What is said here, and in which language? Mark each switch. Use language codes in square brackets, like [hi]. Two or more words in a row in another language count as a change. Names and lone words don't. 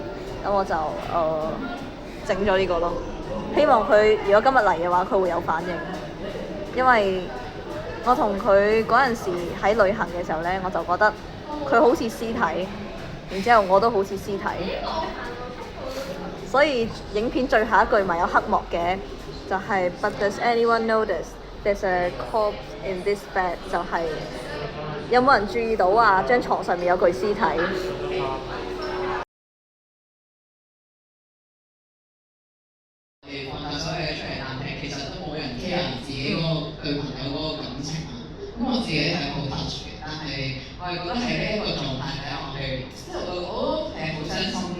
[yue] 咁我就整咗呢個咯，希望佢如果今日嚟嘅話，佢會有反應。因為我同佢嗰陣時喺旅行嘅時候呢，我就覺得佢好似屍體，然之後我都好似屍體，所以影片最後一句咪有黑幕嘅，就係、 [en] But does anyone notice there's a corpse in this bed？ [yue] 就係、有冇人注意到啊？張床上面有具屍體。放晒所有嘢出嚟，但係其實都冇人 care 自己對朋友嗰個感情啊。咁我自己係好 touch 嘅，但係我係覺得喺呢一個狀態底下，即係我都係好傷心嘅。